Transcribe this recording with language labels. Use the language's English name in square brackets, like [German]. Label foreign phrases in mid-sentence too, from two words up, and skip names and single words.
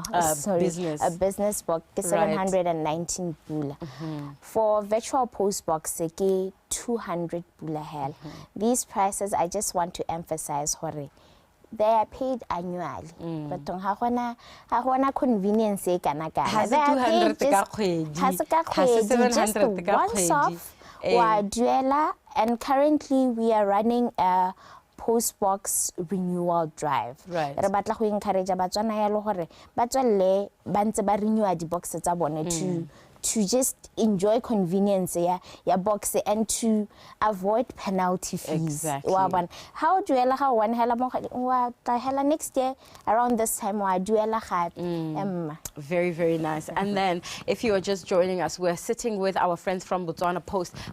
[English] business. A business box, 719 bula. For virtual post box, 200 bula hell. These prices, I just want to emphasize, they are paid annually. [Tswana] But ha convenience e kana kana. [English] They are paid just once off [Tswana] wa duela, [English] and currently we are running a post box renewal drive. Right. [Tswana] Re batla go encourage batswana ya lo gore ba tswelle ba ntse ba renew di boxes tsa bone [English] to just enjoy convenience [Tswana] ya box [English] and to avoid penalty fees. Exactly. How do you how one hela next year around this time Very, very nice. And then if you are just joining us, we're sitting with our friends from Botswana Post.